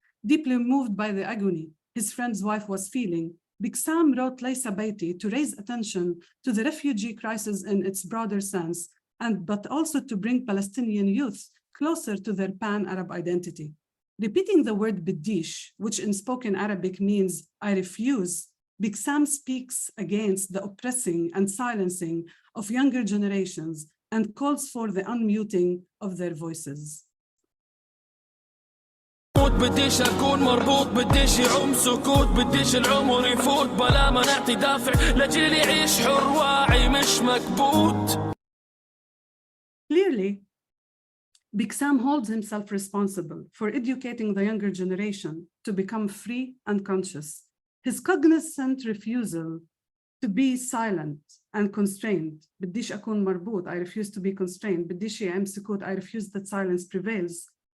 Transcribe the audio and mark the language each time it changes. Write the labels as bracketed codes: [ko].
[en] Deeply moved by the agony his friend's wife was feeling, Big Sam wrote Laysa Bayti to raise attention to the refugee crisis in its broader sense, but also to bring Palestinian youth closer to their pan-Arab identity. Repeating the word biddish, which in spoken Arabic means I refuse, Big Sam speaks against the oppressing and silencing of younger generations and calls for the unmuting of their voices. [ar] بديش أكون مربوط بديش يعم سكوت بديش العمر يفوت بلا ما نعطي دافع لجيل يعيش حر واعي مش مكبوت. [en] Clearly, Big Sam holds himself responsible for educating the younger generation to become free and conscious. His cognizant refusal to be silent and constrained, [ar] بديش أكون مربوط, [en] I refuse to be constrained, [ar] بديش يعم سكوت, [en] I refuse that silence prevails.